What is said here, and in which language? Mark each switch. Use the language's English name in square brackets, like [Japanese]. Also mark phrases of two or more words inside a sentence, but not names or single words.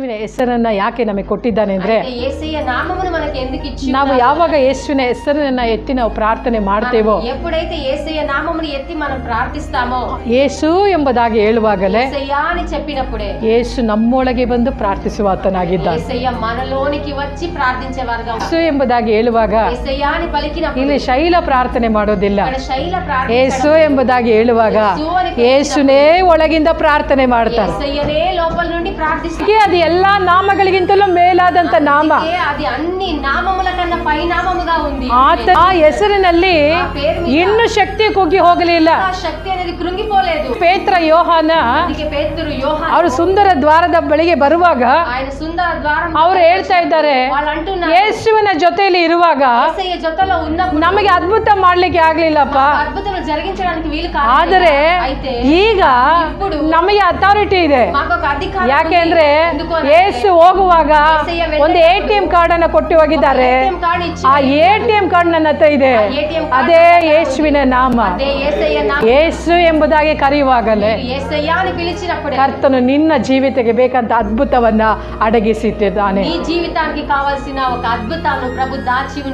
[Kannada] ಯೇಸುವಿನ ಹೆಸರನ್ನ ಯಾಕೆ ನಮಗೆ ಕೊಟ್ಟಿದ್ದಾನೆ ಅಂದ್ರೆ, [Telugu] యేసయ్య నామమును మనకి ఎందుకు ఇచ్చి [Kannada] ನಾವು ಯಾವಾಗ ಯೇಸುವಿನ ಹೆಸರನ್ನ ಎತ್ತಿ ನಾವು ಪ್ರಾರ್ಥನೆ ಮಾಡ್ತೇವೋ, [Telugu] ఎప్పుడైతే యేసయ్య నామమును ఎత్తి మనం ప్రార్థిస్తామో, [Kannada] ಯೇಸು ಎಂಬುದಾಗಿ ಹೇಳುವಾಗಲೇ [Telugu] యేసయ్య అని చెప్పినప్పుడే [Kannada] ಯೇಸು ನಮ್ಮೊಳಗೆ ಬಂದು ಪ್ರಾರ್ಥಿಸುವ ಆತನಾಗಿದ್ದಾನೆ. [Telugu] యేసయ్య మనలోనికి వచ్చి ప్రార్థించేవారుగా, [Kannada] ಯೇಸು ಎಂಬುದಾಗಿ ಹೇಳುವಾಗ [Telugu] యేసయ్య అని పలికినప్పుడు [Kannada] ಇಲ್ಲಿ ಶೈಲ ಪ್ರಾರ್ಥನೆ ಮಾಡೋದಿಲ್ಲ. [Telugu] మన శైల ప్రార్థన, [Kannada] ಯೇಸು ಎಂಬುದಾಗಿ ಹೇಳುವಾಗ ಯೇಸುನೇ ಒಳಗಿಂದ ಪ್ರಾರ್ಥನೆ ಮಾಡ್ತಾರೆ. [Telugu] యేసయ్యనే లోపల నుండి ప్రార్థిస్తారు. [Kannada] ಅದು ಎಲ್ಲಾ ನಾಮಗಳಿಗಿಂತಲೂ ಮೇಲಾದಂತ ನಾಮ. [Telugu] అది అన్ని నామముల కన్నా పైనామముగా ఉంది. [Kannada] ಆ ಹೆಸರಿನಲ್ಲಿ ಇನ್ನು ಶಕ್ತಿ ಕುಗ್ಗಿ ಹೋಗಲಿಲ್ಲ. [Telugu] ఆ శక్తి అనేది కృంగిపోలేదు. [Kannada] ಪೇತ್ರ ಯೋಹಾನ ಅದಕ್ಕೆ ಪೇತ್ರರು ಯೋಹಾನ ಅವರು ಸುಂದರ ದ್ವಾರದ ಬಳಿಗೆ ಬರುವಾಗ [Telugu] ఆయన సుందర ద్వారం [Kannada] ಅವರು ಹೇಳ್ತಾ ಇದ್ದಾರೆ, [Telugu] వాళ్ళు అంటున్నారు, [Kannada] ಯೇಸುವಿನ ಜೊತೆಯಲ್ಲಿ ಇರುವಾಗ [Telugu] యేసయ్య జೊತೆలో ఉన్నప్పుడు [Kannada] ನಮಗೆ ಅದ್ಭುತ ಮಾಡ್ಲಿಕ್ಕೆ ಆಗ್ಲಿಲ್ಲಪ್ಪ, [Telugu] అద్భుతములు జరిగించడానికి వీలు కాదు. [Kannada] ಆದರೆ [Telugu] అయితే [Kannada] ಈಗ ನಮಗೆ ಅಥಾರಿಟಿ ಇದೆ. [Telugu] మాకు ఒక అధికారం ఉంది. [Kannada] ಯಾಕೆಂದ್ರೆ [Telugu] ఎందుకంటే [Kannada] ಯೇಸು ಹೋಗುವಾಗ ಒಂದು [English] ATM card [Kannada] ಅನ್ನ ಕೊಟ್ಟು ಹೋಗಿದ್ದಾರೆ. [English] ATM card [Telugu] ಇಚ್ಚಿ, [Kannada] ಆ [English] ATM card [Kannada] ನನ್ನ ಹತ್ರ ಇದೆ. [English] ATM card [Kannada] ಅದೇ ಯೇಸುವಿನ ನಾಮ. [Telugu] అదే యేసయ్య నామం. [Kannada] ಯೇಸು ಎಂಬುದಾಗಿ ಕರೆಯುವಾಗಲೇ [Telugu] యేసయ్య అని పిలిచినప్పుడే [Kannada] ಕರ್ತನು ನಿನ್ನ ಜೀವಿತಕ್ಕೆ ಬೇಕಂತ ಅದ್ಭುತವನ್ನ ಅಡಗಿಸಿಟ್ಟಿದ್ದಾನೆ. [Telugu] నీ జీవితానికి కావాల్సిన ఒక అద్భుతాలను ప్రభు దాచి